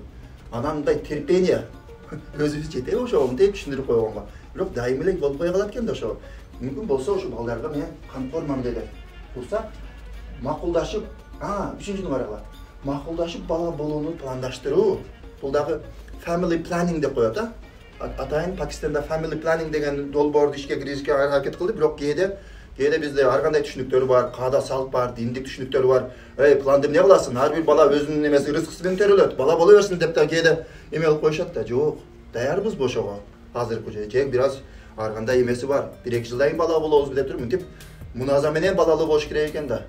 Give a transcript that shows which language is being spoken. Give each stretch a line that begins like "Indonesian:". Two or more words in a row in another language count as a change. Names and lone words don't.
Kyrgyz: Анан мындай терпение өзүбүз жетеби ошого мынтип түшүндүрүп койгонго. Бирок дайым эле болбой калат экен да ошо. Мүмкүн болсо ошо балдарга мен камкор мамиледе турсак, макулдашып, 3-нү карагыла. Макулдашып бала болууну пландаштыруу. Бул дагы
English: family planning
Kyrgyz: деп коет, Атайын Пакистанда
English: family planning
Kyrgyz: деген долбоорду ишке киргизишке аракет кылды, бирок кээде бизде ар кандай түшүнүктөр бар, каада салт бар, диндик түшүнүктөр бар. Планды эмне кыласың? Ар бир бала өзүнүн эмеси рызкысы менен төрөлөт. Бала боло берсин деп да кээде эме кылып коюшат да. Жок, даярбыз ошого. Азыркы же бир аз ар кандай эмеси бар. 1-2 жылдан кийин бала болобуз деп туруп, мынтип муназа менен балалуу болуш керек экен да.